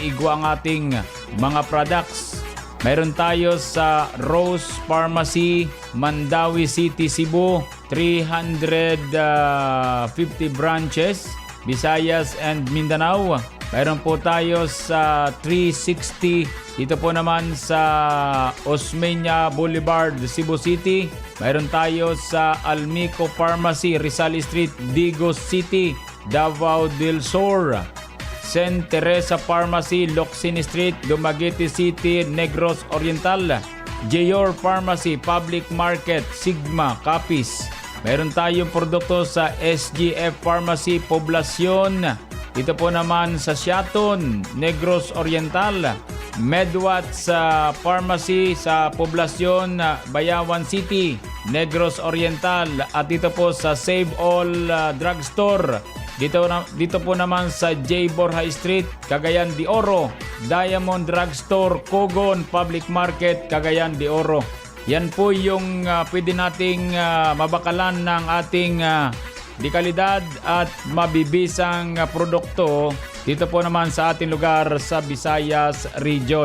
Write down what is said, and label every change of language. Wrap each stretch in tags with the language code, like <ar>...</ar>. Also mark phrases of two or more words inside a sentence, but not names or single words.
<tl>Igwa ang ating mga products. Mayroon tayo sa Rose Pharmacy, Mandawi City, Cebu, 350 branches, Visayas and Mindanao. Mayroon po tayo sa 360, dito po naman sa Osmeña Boulevard, Cebu City. Mayroon tayo sa Almico Pharmacy, Rizal Street, Digos City, Davao del Sur. St. Teresa Pharmacy, Locsin Street, Dumaguete City, Negros Oriental. Jayor Pharmacy, Public Market, Sigma, Capiz. Meron tayong produkto sa SGF Pharmacy, Poblacion. Dito po naman sa Siaton, Negros Oriental. Medwatts Pharmacy sa Poblacion, Bayawan City, Negros Oriental. At dito po sa Save All Drugstore. Dito po naman sa J. Borja Street, Cagayan de Oro. Diamond Drugstore, Cogon Public Market, Cagayan de Oro. Yan po yung pwede nating mabakalan ng ating dekalidad at mabibisang produkto dito po naman sa ating lugar sa Visayas Region.</tl>